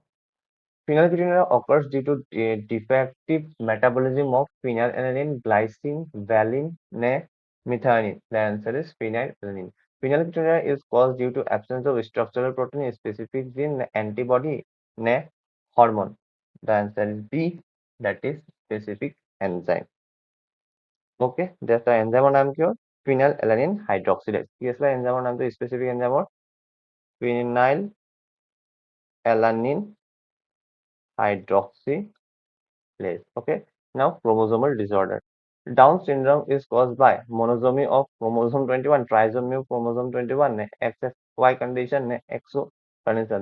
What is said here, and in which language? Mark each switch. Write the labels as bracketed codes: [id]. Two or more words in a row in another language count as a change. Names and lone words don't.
[en] Phenylketonuria occurs due to defective metabolism of phenylalanine, glycine, valine, methionine. The answer is phenylalanine. Phenylketonuria is caused due to absence of structural protein, specific gene, antibody, hormone. The answer is B, that is specific enzyme. Okay, that's the enzyme [as] নাম কি [en] phenylalanine hydroxylase. [as] কি আছিলে [en] enzyme নামটো specific enzyme phenylalanine hydroxylase. Okay. Now chromosomal disorder. Down syndrome is caused by monosomy of chromosome 21, trisomy of chromosome 21, XY condition, XO condition.